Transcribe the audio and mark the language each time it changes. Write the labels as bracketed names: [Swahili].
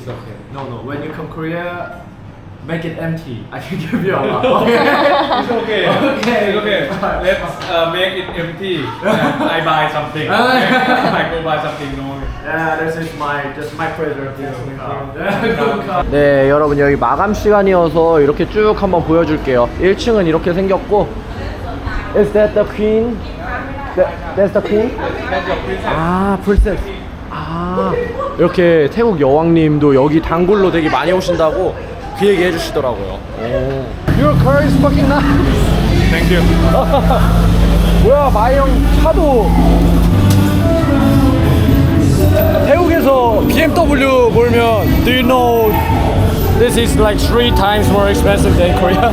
[English] It's okay. No. When you come Korea, make it empty. I can give you a lot. Okay. It's okay. Okay. It's okay. Let's make it empty. And I buy something. I go buy something. No. Yeah, this is my pleasure. you. [Korean] 네, 여러분 여기 마감 시간이어서 이렇게 쭉 한번 보여줄게요. 1층은 이렇게 생겼고, [English] Is that the queen? That's the queen? [Korean] 아, [English] princess. [Korean] 아, 이렇게 태국 여왕님도 여기 단골로 되게 많이 오신다고 그 얘기 해주시더라고요. 오. [English] Your car is fucking nice. Thank you. [Korean] 뭐야, 마이형 차도 태국에서 BMW 몰면 [English] Do you know this is like 3 times more expensive than Korea?